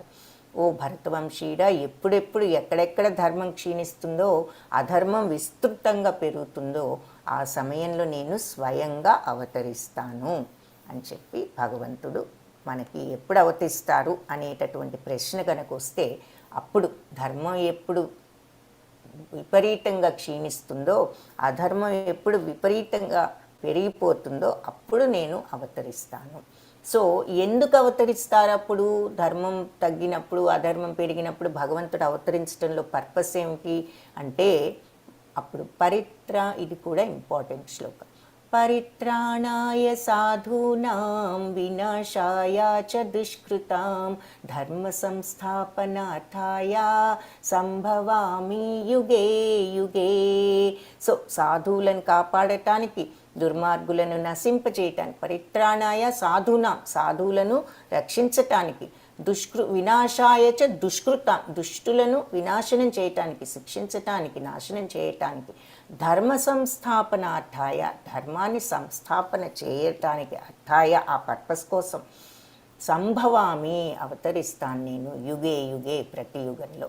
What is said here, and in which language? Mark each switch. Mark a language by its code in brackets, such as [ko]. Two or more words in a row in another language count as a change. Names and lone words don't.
[te] ఓ భరతవంశీయుడా, ఎప్పుడెప్పుడు ఎక్కడెక్కడ ధర్మం క్షీణిస్తుందో, అధర్మం విస్తృతంగా పెరుగుతుందో, ఆ సమయంలో నేను స్వయంగా అవతరిస్తాను అని చెప్పి భగవంతుడు మనకి ఎప్పుడు అవతరిస్తారు అనేటటువంటి ప్రశ్న కనుక వస్తే, అప్పుడు ధర్మం ఎప్పుడు విపరీతంగా క్షీణిస్తుందో, అధర్మం ఎప్పుడు విపరీతంగా పెరిగిపోతుందో అప్పుడు నేను అవతరిస్తాను. సో ఎందుకు అవతరిస్తారు? అప్పుడు ధర్మం తగ్గినప్పుడు, అధర్మం పెరిగినప్పుడు భగవంతుడు అవతరించడంలో పర్పస్ ఏమిటి అంటే, అప్పుడు ఇది కూడా ఇంపార్టెంట్ శ్లోకం. [sa] పరిత్రాణాయ సాధూనాం వినాశాయ చ దుష్కృతాం ధర్మ సంస్థాపనార్థాయ సంభవామి యుగే యుగే. [te] సో సాధువులను కాపాడటానికి, దుర్మార్గులను నశింపచేయటానికి, [sa] పరిత్రాణాయ సాధూనాం, [te] సాధువులను రక్షించటానికి, [sa] వినాశాయ చ దుష్కృత, [te] దుష్టులను వినాశనం చేయటానికి, శిక్షించటానికి, నాశనం చేయటానికి, [sa] ధర్మ సంస్థాపనార్థాయ, [te] ధర్మాన్ని సంస్థాపన చేయటానికి, అర్థాయ ఆ పర్పస్ కోసం, సంభవామి అవతరిస్తాను నేను, [sa] యుగే యుగే [te] ప్రతి యుగంలో.